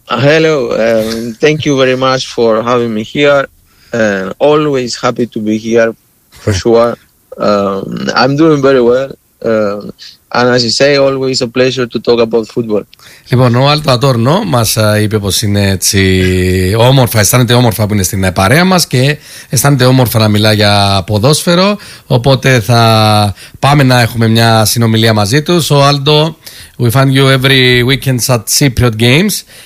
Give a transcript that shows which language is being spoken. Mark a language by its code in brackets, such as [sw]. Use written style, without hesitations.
[en] Hello, thank you very much for having me here. Always happy to be here, for sure. I'm doing very well. And as you say, always a pleasure to talk about football. [el] Λοιπόν, ο Aldo Adorno μας είπε πως είναι έτσι όμορφα, αισθάνεται όμορφα που είναι στην παρέα μας και αισθάνεται όμορφα να μιλά για ποδόσφαιρο. Οπότε θα πάμε να έχουμε μια συνομιλία μαζί του. [en] So Aldo, we find you every weekend at Cypriot Games.